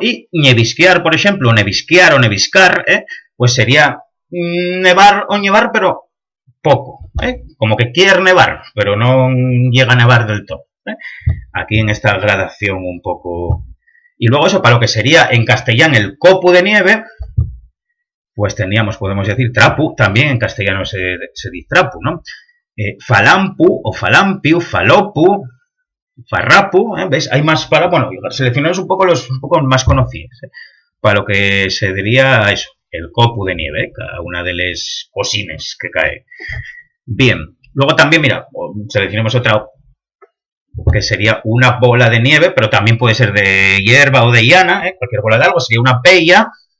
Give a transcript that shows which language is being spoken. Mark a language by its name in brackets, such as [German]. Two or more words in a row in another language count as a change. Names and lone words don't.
[Spanish] Y nevisquear, por ejemplo, nevisquear o neviscar, pues sería nevar o nevar, pero poco, como que quiere nevar, pero no llega a nevar del todo. Aquí en esta gradación un poco. Y luego eso, para lo que sería en castellano el copo de nieve, pues podemos decir trapu, también en castellano se dice trapu, ¿no? [Asturian] Falampu o falampiu, falopu, farrapu, [Spanish] ¿ves? Hay más para, bueno, seleccionamos un poco los un poco más conocidos, para lo que se diría eso, el copo de nieve, cada una de las cosines que cae. Bien, luego también, mira, seleccionemos otra que sería una bola de nieve, pero también puede ser de hierba o de llana, cualquier bola de algo, sería una pella.